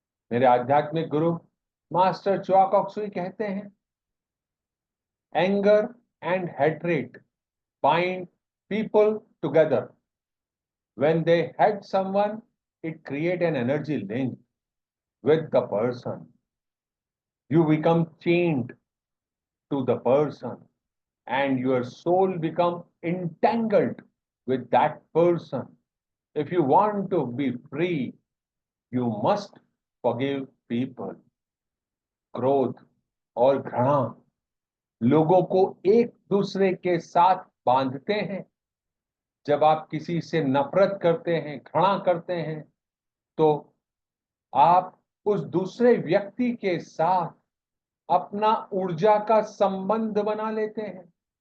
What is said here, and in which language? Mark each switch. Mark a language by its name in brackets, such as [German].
[Hindi] मेरे आध्यात्मिक गुरु master च्वा Kock सुई कहते हैं, [English] Anger and hatred bind people together. When they hate someone, it create an energy link with the person. You become chained to the person and your soul become entangled with that person. If you want to be free, you must forgive people. [Hindi] क्रोध और घृणा लोगों को एक दूसरे के साथ बांधते हैं। जब आप किसी से नफरत करते हैं, घृणा करते हैं, तो आप उस दूसरे व्यक्ति के साथ अपना ऊर्जा का संबंध बना लेते हैं।